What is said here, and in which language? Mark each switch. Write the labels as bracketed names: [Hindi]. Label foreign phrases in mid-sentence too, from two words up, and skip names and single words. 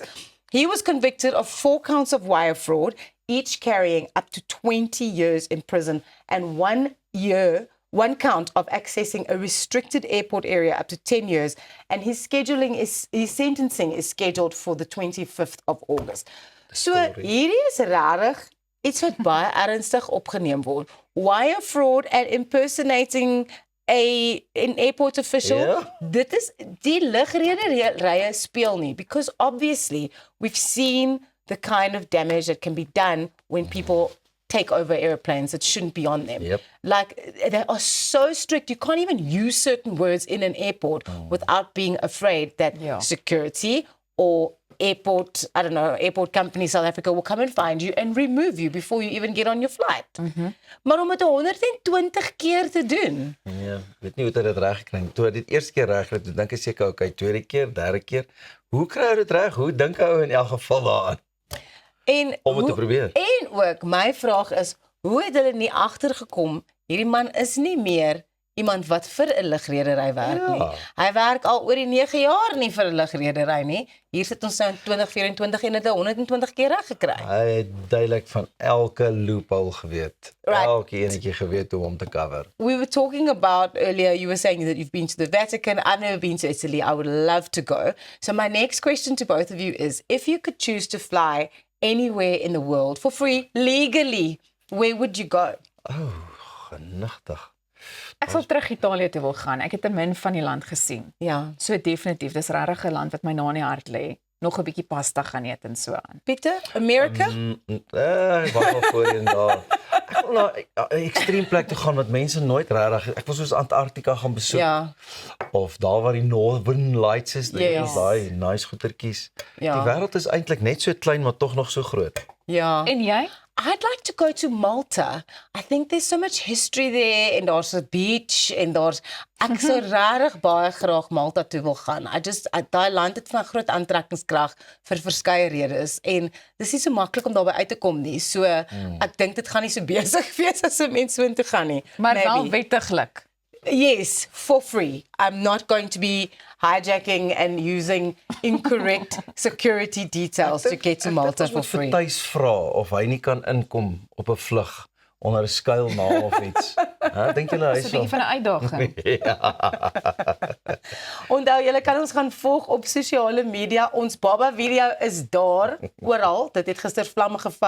[English] He was convicted of 4 counts of wire fraud, each carrying up to 20 years in prison, and 1 count of accessing a restricted airport area up to 10 years. And his sentencing is scheduled for the 25th of August. [Afrikaans] So hierdie is rarig, iets wat baie ernstig opgeneem word. [English] Wire fraud and impersonating an airport official. [Afrikaans] Dit is die lugrederye speel nie, [English] because obviously we've seen the kind of damage that can be done when people take over airplanes that shouldn't be on them. Like, they are so strict, you can't even use certain words in an airport without being afraid that security or airport company South Africa will come and find you and remove you before you even get on your flight. [Afrikaans] Maar om het 120 keer te doen. Ja, weet nie hoe dit reg gekry het. Toe hy dit eerste keer reg het, dink ek seker okay, tweede keer, derde keer. Hoe kry hy dit reg? Hoe dink hy in elk geval daaraan? Om het te probeer. En ook my vraag is, hoe het hulle nie agtergekom hierdie man is nie meer iemand wat vir 'n lugredery werk nie. Hy werk al oor die 9 jaar nie vir 'n lugredery nie. Hier sit ons nou in 2024 en het 120 keer reg gekry. Hy het duidelik van elke loophole geweet. Elke enetjie geweet hoe om te cover. [English] We were talking about earlier, you were saying that you've been to the Vatican. I've never been to Italy. I would love to go. So my next question to both of you is, if you could choose to fly anywhere in the world for free, legally, where would you go? [Afrikaans] Oh, genigtig. Ek sal terug Italië toe wil gaan. Ek het 'n min van die land gesien. Ja. So definitief, dis regtig 'n land wat my na in die hart lê. Nog 'n bietjie pasta gaan eet en so aan. [English] Pieter, America? [Afrikaans] Ek wag al voorheen daar. Ek wil na 'n ekstreem plek toe gaan wat mense nooit regtig. Ek wil soos Antarktika gaan besoek. Ja. Of daar waar die Northern Lights is, Yes. daai nice goetertjies. Ja. Die wêreld is eintlik net so klein maar tog nog so groot. Ja. En jy? [English] I'd like to go to Malta. I think there's so much history there and there's a beach and there's [Afrikaans] ek sou regtig baie graag Malta toe wil gaan. Daai land het van groot aantrekkingskrag vir verskeie redes en dis nie so maklik om daarby uit te kom nie. So ek dink dit gaan nie so besig wees as 'n mens so intoe gaan nie. Maar Maybe. wel wettiglik. [English] Yes, for free. I'm not going to be hijacking and using incorrect security details to get to Malta for free. [Afrikaans] Ek tuis vra of hy nie kan inkom op 'n vlug onder 'n skuilnaam of iets. Dink julle hy Dis 'n bietjie van 'n uitdaging. Onthou, julle kan ons gaan volg op sosiale media. Ons Baba video is daar oral. Dit het gister vlamme gevat